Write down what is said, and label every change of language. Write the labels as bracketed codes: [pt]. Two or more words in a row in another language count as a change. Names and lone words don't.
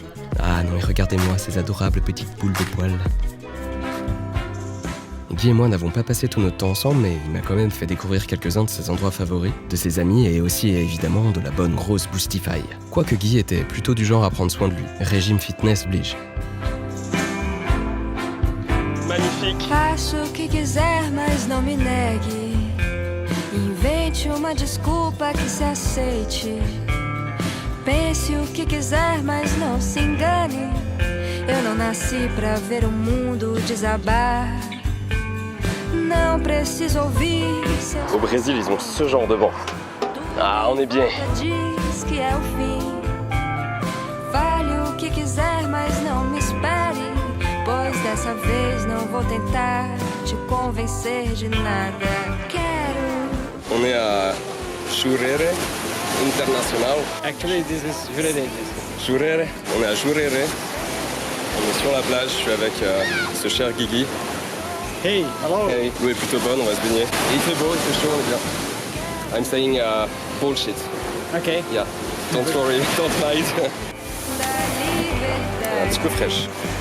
[fr] Ah non mais regardez-moi ces adorables petites boules de poils. Guy et moi n'avons pas passé tout notre temps ensemble, mais il m'a quand même fait découvrir quelques-uns de ses endroits favoris, de ses amis et aussi évidemment de la bonne grosse Boostify. Quoique Guy était plutôt du genre à prendre soin de lui. Régime fitness oblige. Magnifique. [pt] Faça o que quiser, mas não me negue. Invente uma desculpa que se aceite. Pense o que quiser, mas não se engane. Eu não nasci pra ver o mundo desabar. Não preciso ouvir. [fr] Au Brésil, ils ont ce genre de vent. Ah, on est bien. [pt] Diz que é o fim. Fale o que quiser, mas não me espere. Pois dessa vez não vou tentar te convencer de nada. Quero. [fr] On est à Jurerê International. [en] Actually, this is Jurerê. [fr] Jurerê. On est à Jurerê. On est sur la plage, je suis avec ce cher Guigui. [en] Hey, hello. [fr] Hey, l'eau est plutôt bonne, on va se baigner. Et il fait beau, il fait chaud, on est bien. [en] I'm saying bullshit. Okay. Yeah, don't worry, don't hide. [fr] Un petit peu fraîche.